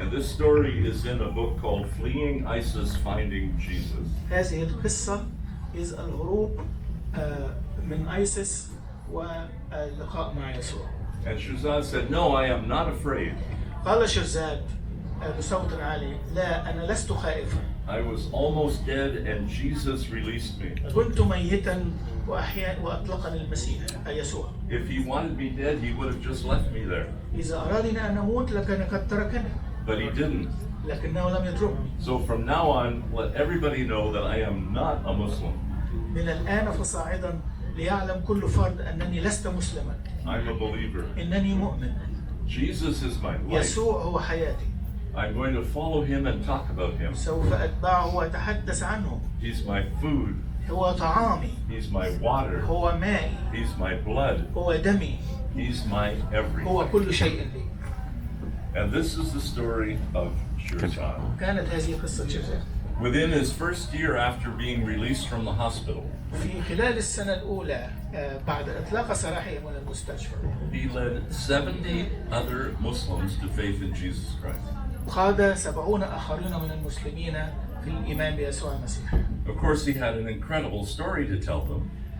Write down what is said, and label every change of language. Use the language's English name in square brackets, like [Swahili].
[English] And this story is in a book called Fleeing ISIS, Finding Jesus. [Arabic] هذه القصة is الهروب من ISIS واللقاء مع يسوع. [English] And Shirzad said, "No, I am not afraid. [Arabic] قال شيرزاد بصوت عالي لا أنا لست خائفا. [English] I was almost dead and Jesus released me. [Arabic] كنت ميتا وأطلقني المسيح يسوع. [English] If he wanted me dead, he would have just left me there. [Arabic] إذا أرادني أن أموت لكان قد تركني. [English] But he didn't. [Arabic] لكنه لم يتركني. [English] So from now on, let everybody know that I am not a Muslim. [Arabic] من الآن فصاعدا ليعلم كل فرد أنني لست مسلما. [English] I'm a believer. [Arabic] إنني مؤمن. [English] Jesus is my life. [Arabic] يسوع هو حياتي. [English] I'm going to follow him and talk about him. [Arabic] سوف أتبعه وأتحدث عنه. [English] He's my food. [Arabic] هو طعامي. [English] He's my water. [Arabic] هو مائي. [English] He's my blood. [Arabic] هو دمي. [English] He's my everything. [Arabic] هو كل شيء لي. [English] And this is the story of Shirzad. [Arabic] كانت هذه قصة شرزاد. [English] Within his first year after being released from the hospital, [Arabic] في خلال السنة الأولى بعد إطلاق سراحه من المستشفى, [English] he led 70 other Muslims to faith in Jesus Christ. [Arabic] قاد 70 آخرين من المسلمين في الإيمان بيسوع المسيح. [English] Of course, he had an incredible story to tell them.